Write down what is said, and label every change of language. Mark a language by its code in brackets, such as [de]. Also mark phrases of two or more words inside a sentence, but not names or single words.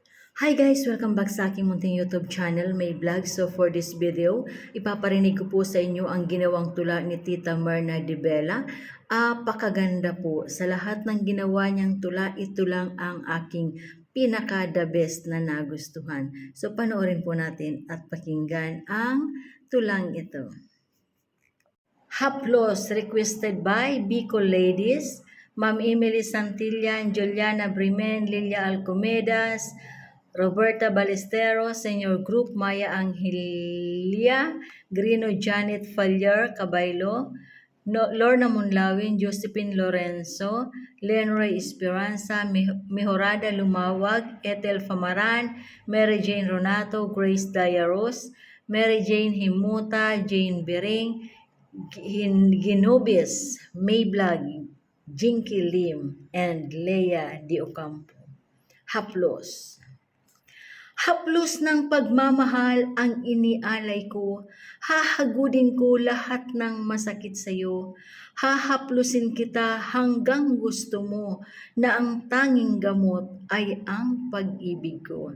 [en] Hi guys! Welcome back [tl] sa aking munting [en] YouTube channel, May Vlog. So for this video, [tl] ipaparinig ko po sa inyo ang ginawang tula ni Tita Myrna de Bella. Apakaganda po. Sa lahat ng ginawa niyang tula, ito lang ang aking pinaka- [en] the best [tl] na nagustuhan. So panoorin po natin at pakinggan ang tulang ito. Haplos, [en] requested by Bicol Ladies, Ma'am Emily Santillan, Juliana Brimen, Lilia Alcomedas, Roberta Balesteros, Senior Group, Maya Angelia, Grino Janet Fallar, Cabaylo, Lorna Munlawin, Josephine Lorenzo, Lenroy Esperanza, Mejorada Lumawag, Ethel Famaran, Mary Jane Ronato, Grace Dayaros, Mary Jane Himuta, Jane Bering, Ginobis, Mayblag, Jinky Lim, and Leia Di Ocampo. [tl] Haplos. Haplos ng pagmamahal ang inialay ko, hahagudin ko lahat ng masakit sa iyo, hahaplusin kita hanggang gusto mo na ang tanging gamot ay ang pag-ibig ko.